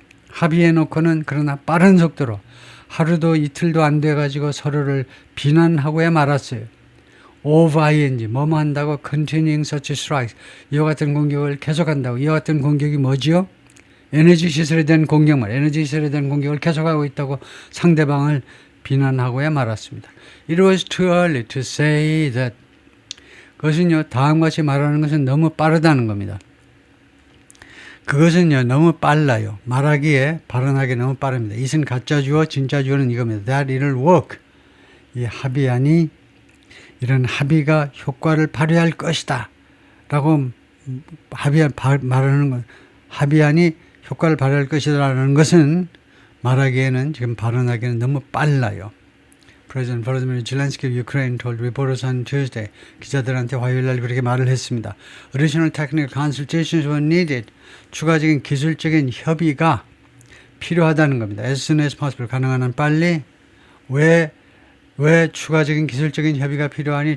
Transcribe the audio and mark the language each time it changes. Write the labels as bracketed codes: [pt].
[ko] 합의해놓고는 그러나 빠른 속도로 하루도 이틀도 안 돼가지고 서로를 비난하고야 말았어요. of ing 뭐뭐 한다고 [en] continuing such strikes [ko] 이와 같은 공격을 계속한다고. 이와 같은 공격이 뭐지요? 에너지 시설에 대한 공격만, 에너지 시설에 대한 공격을 계속하고 있다고 상대방을 비난하고야 말았습니다. [en] It was too early to say that. [ko] 그것은요, 다음과 같이 말하는 것은 너무 빠르다는 겁니다. 그것은요, 너무 빨라요. 말하기에, 발언하기에 너무 빠릅니다. 이것은 가짜 주어, 진짜 주어는 이겁니다. [en] That it'll work. [ko] 이 합의안이, 이런 합의가 효과를 발휘할 것이다. 라고 말하는 것, 합의안이 효과를 발휘할 것이라는 것은 말하기에는 지금 발언하기에는 너무 빨라요. [en] President Volodymyr Zelensky of Ukraine told reporters on Tuesday. [ko] 기자들한테 화요일 날 그렇게 말을 했습니다. [en] Additional technical consultations were needed. [ko] 추가적인 기술적인 협의가 필요하다는 겁니다. [en] As soon as possible. [ko] 가능한 한 빨리. 왜 추가적인 기술적인 협의가 필요하니?